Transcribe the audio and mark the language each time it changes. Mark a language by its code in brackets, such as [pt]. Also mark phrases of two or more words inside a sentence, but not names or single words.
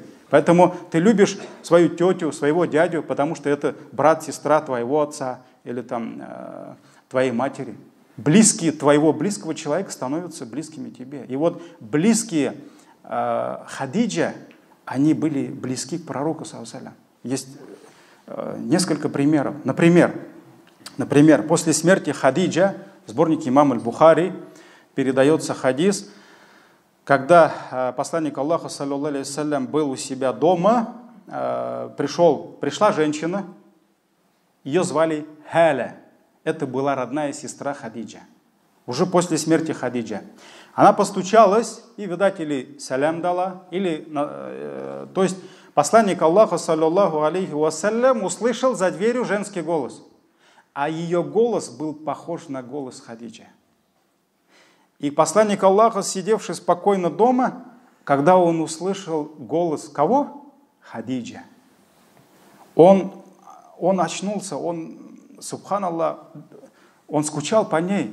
[ru] Поэтому ты любишь свою тетю, своего дядю, потому что это брат, сестра твоего отца или там твоей матери. Близкие твоего близкого человека становятся близкими тебе. И вот близкие Хадиджа, они были близки к пророку, [ar] صلى الله عليه وسلم. [ru] Есть несколько примеров. Например, после смерти Хадиджа, в сборнике имама аль-Бухари, передается хадис, когда посланник Аллаха, [ar] صلى الله عليه وسلم, [ru] был у себя дома, пришла женщина, ее звали Халя. Это была родная сестра Хадиджа. Уже после смерти Хадиджа. Она постучалась и, видать, или салям дала, то есть посланник Аллаха, [ar] صلى الله عليه وسلم, [ru] услышал за дверью женский голос. А ее голос был похож на голос Хадиджа. И посланник Аллаха, сидевший спокойно дома, когда он услышал голос кого? Хадиджа. Он очнулся, субханаллах, он скучал по ней.